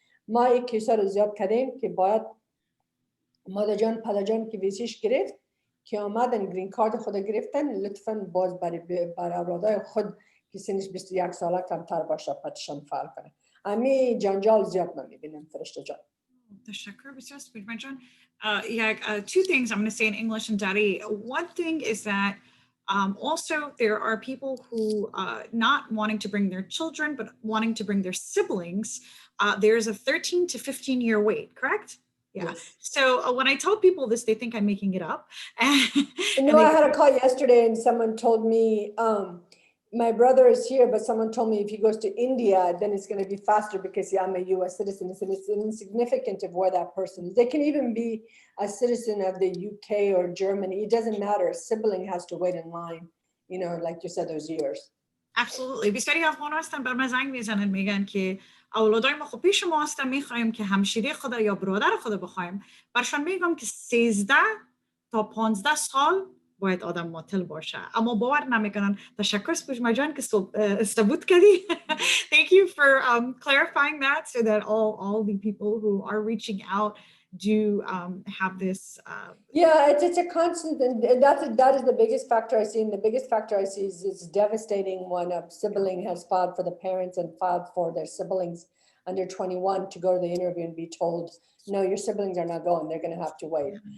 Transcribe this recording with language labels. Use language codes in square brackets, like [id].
[fa] ما یک کیسا رو زیاد کردیم که باید مادر جان پدر جان که ویسیش گرفت که آمدن گرین کارت خود گرفتن لطفاً باز برای اولادای خود که سنش 21 ساله کمتر باشه پتیشن فعال کنه. امی جنجال زیاد من میبینم فرشته جان. تشکر بسیار سپوجمه جان. [en] Two things I'm going to say in English and Dari. One thing is that also there are people who not wanting to bring their children but wanting to bring their siblings. There's a 13 to 15-year wait, correct? Yeah. Yes. So when I tell people this, they think I'm making it up. No, I had a call yesterday and someone told me, my brother is here, but someone told me if he goes to India, then it's going to be faster because I'm a US citizen. It's insignificant of where that person is. They can even be a citizen of the UK or Germany. It doesn't matter. A sibling has to wait in line, you know, like you said, those years. Absolutely. [fa] بسیاری افغان هستن بر من زنگ میزنن میگن که اولادای ما خب پیش ما هستن میخوایم که همشیره خدا یا برادر خدا بخوایم. برشان میگم که 13 تا 15 سال باید آدم معطل باشه اما باور نمیکنن. تشکر سپوجمه جان که ثبوت کردی. [en] Thank you for clarifying that so that all the people who are reaching out do have this. Yeah, it's a constant, and that is the biggest factor I see. And the biggest factor I see is it's devastating when a sibling has filed for the parents and filed for their siblings under 21 to go to the interview and be told, no, your siblings are not going, they're going to have to wait.